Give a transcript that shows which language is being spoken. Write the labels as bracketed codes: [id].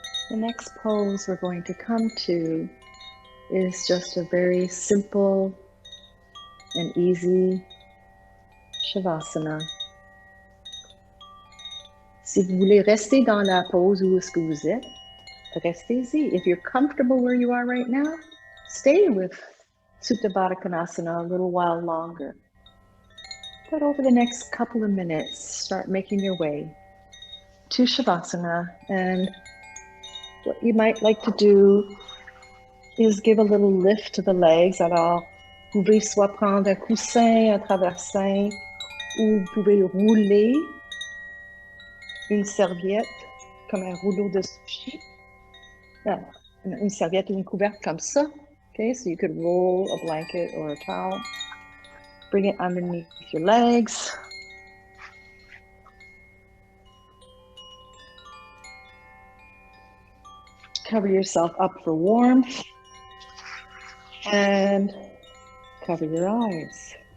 [en] The next pose we're going to come to is just a very simple and easy Shavasana. [fr] Si vous voulez rester dans la pose où est-ce que vous êtes, restez-y. [en] If you're comfortable where you are right now, stay with Supta Baddha Konasana a little while longer. But over the next couple of minutes, start making your way to Shavasana. And what you might like to do is give a little lift to the legs. [fr] Alors, vous pouvez soit prendre un coussin, un traversin, ou vous pouvez rouler une serviette comme un rouleau de sushi. Une serviette ou une couverte comme ça. [en] Okay, so you could roll a blanket or a towel. Bring it underneath your legs. Cover yourself up for warmth. And cover your eyes.